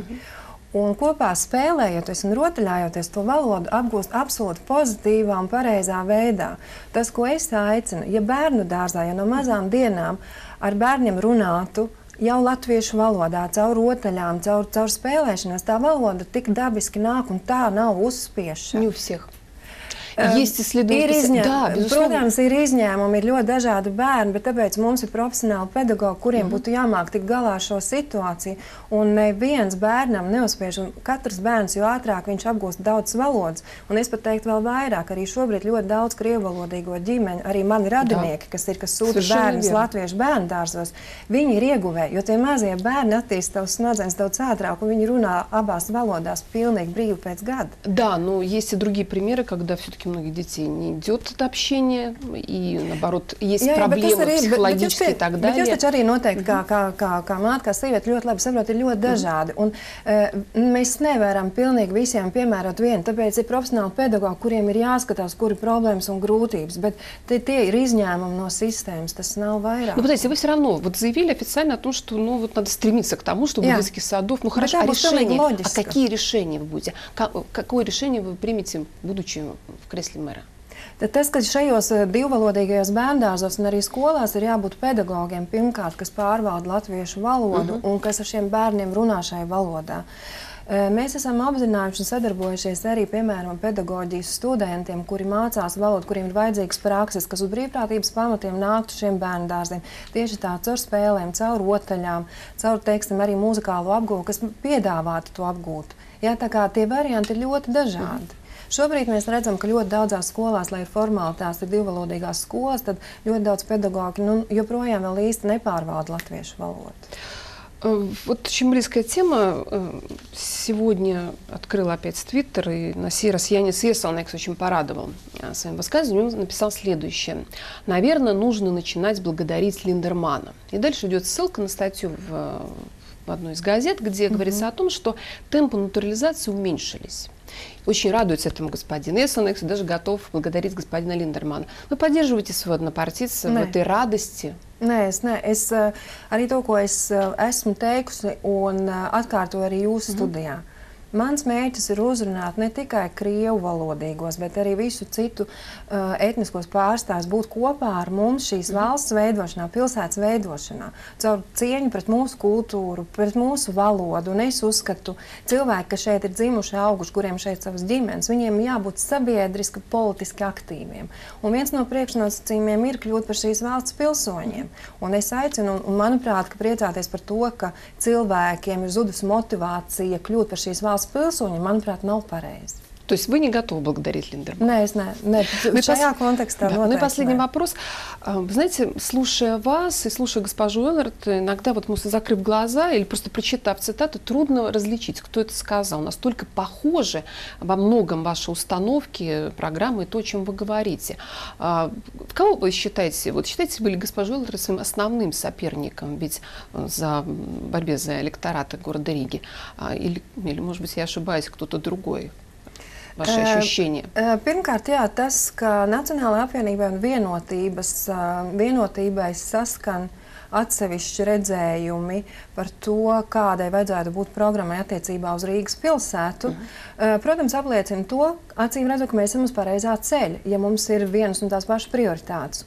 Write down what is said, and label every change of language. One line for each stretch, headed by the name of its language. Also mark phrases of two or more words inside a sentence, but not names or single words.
Latvian: Un kopā spēlējoties un rotaļājoties, to valodu apgūst absolūti pozitīvā un pareizā veidā. Tas, ko es aicinu, ja bērnu dārzā, ja no mazām dienām ar bērniem runātu jau latviešu valodā, caur rotaļām, caur spēlēšanos, tā valoda tik dabiski nāk un tā nav uzspiešana.
Russian: Не у всех. Есть исследования. Да,
Latvian: protams, ir izņēmumi, ir ļoti dažādi bērni, bet tāpēc mums ir profesionāli pedagogi, kuriem būtu jāmāk tikt galā ar šo situāciju. Un neviens bērnam neuzspiež, un katrs bērns, jo ātrāk viņš apgūst daudz valodas. Un es pat teiktu vēl vairāk, arī šobrīd ļoti daudz krievvalodīgo ģimeņu, arī mani radinieki, kas sūta bērnus latviešu bērnu dārzos, viņi ir ieguvēji, jo tie mazie bērni attīst savus smadzenes daudz ātrāk, un viņi runā abās valodās pilnīgi brīvi pēc gada.
Russian: Да, но есть и другие примеры, когда все-таки многих детей не идет это общение, и наоборот, есть проблемы психологические и так далее.
Latvian: Bet jūs taču arī noteikti, kā māte, kā sieviete, ļoti labi saprot, ir ļoti dažādi. Un mēs nevaram pilnīgi visiem piemērot vienu, tāpēc ir profesionāli pedagogi, kuriem ir jāskatās, kur ir problēmas un grūtības, bet tie ir izņēmumi no sistēmas, tas nav vairāk.
Russian: Ну, подождите, вы все равно вот заявили официально о том, что ну, вот надо стремиться к тому, чтобы детских садов... Ну, хорошо, а решение? А какие решения вы будете? Какое решение вы примете, будучи в кресле мэра?
Latvian: Tad tas, ka šajos divvalodīgajos bērndārzos un arī skolās ir jābūt pedagogiem pirmkārt, kas pārvalda latviešu valodu un kas ar šiem bērniem runā šai valodā. Mēs esam apzinājuši un sadarbojušies arī, piemēram, pedagoģijas studentiem, kuri mācās valodu, kuriem ir vajadzīgas prakses, kas uz brīvprātības pamatiem nāktu šiem bērndārziem. Tieši tā, caur spēlēm, caur rotaļām, caur, teiksim, arī muzikālo apgūvu, kas piedāvātu to apgūt. Jā, tā kā tie varianti ir ļoti dažādi. Šobrīd mēs redzam, ka ļoti daudzās skolās, lai ir formāli tās ir divvalodīgās skolas, tad ļoti daudz pedagogi joprojām vēl īsti nepārvalda latviešu valodu.
Russian: Вот очень близкая тема. Сегодня открыла опять Твиттер, и на сей раз Янис Есалнекс очень порадовал своим высказыванием. Он написал следующее. Наверное, нужно начинать благодарить Линдермана. И дальше идет ссылка на статью в одной из газет, где говорится о том, что темпы натурализации уменьшились. Очень радуется этому господин Есалнекс и даже готов благодарить господина Линдермана. Вы поддерживаете своего однопартийца в этой радости?
Latvian: Nē, es arī to, ko es esmu teikusi un atkārtoju arī jūsu studijā. Mans mērķis ir uzrunāt ne tikai krievu valodīgos, bet arī visu citu etniskos pārstāvjus, būt kopā ar mums šīs valsts veidošanā, pilsētas veidošanā, caur cieņu pret mūsu kultūru, pret mūsu valodu. Un es uzskatu, cilvēki, kas šeit ir dzimuši, auguši, kuriem šeit savas ģimenes, viņiem jābūt sabiedriski, politiski aktīviem. Un viens no priekšnosacījumiem ir kļūt par šīs valsts pilsoņiem. Un es aicinu, un manuprāt, ka priecāties par to, ka cilvēkiem ir zudusi motivācija kļūt par šīs valsts pilsoņi, manuprāt, nav pareizi.
Russian: То есть вы не готовы благодарить Линдермана? Нет, в шajā контексте. Ну и последний вопрос. Вы знаете, слушая вас и слушая госпожу Эллерт, иногда вот закрыв глаза или просто прочитав цитату, трудно различить, кто это сказал. Настолько похожи во многом ваши установки, программы и то, о чем вы говорите. Кого вы считаете? Вот считаете ли госпожу Эллерт своим основным соперником ведь в борьбе за электораты города Риги? Или, может быть, я ошибаюсь, кто-то другой? Vaši ощущения?
Latvian: Pirmkārt, jā, tas, ka Nacionālajai apvienībai un vienotībai saskan atsevišķi redzējumi par to, kādai vajadzētu būt programmai attiecībā uz Rīgas pilsētu, protams, apliecina to, acīm redzot, ka mēs esam uz pareizā ceļa, ja mums ir vienas un tās pašas prioritātes.